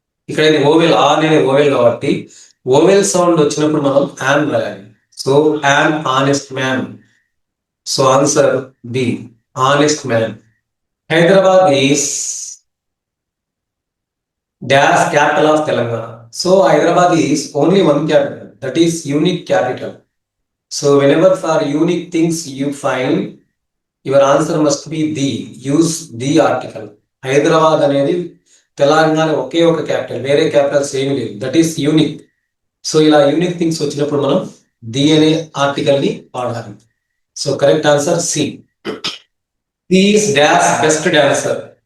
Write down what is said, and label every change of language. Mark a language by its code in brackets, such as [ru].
[te] ఇక్కడ ఇది ఓవెల్, ఆ అనేది ఓవెల్ కాబట్టి ఓవెల్ సౌండ్ వచ్చినప్పుడు మనం యాన్ రాయాలి. [en] So an honest man. So answer B, honest man. Hyderabad is dash capital of Telangana. So Hyderabad is only one capital, that is unique capital. So whenever for unique things you find, your answer must be the. Use the article. [te] Hyderabad అనేది తెలంగాణ ఒకే ఒక capital, వేరే Capitals ఏమి లేదు, [en] That is unique. [te] So ఇలా unique things వచ్చినప్పుడు మనం the అనే article ని వాడాలి. [en] So correct answer C. Is dash best dancer.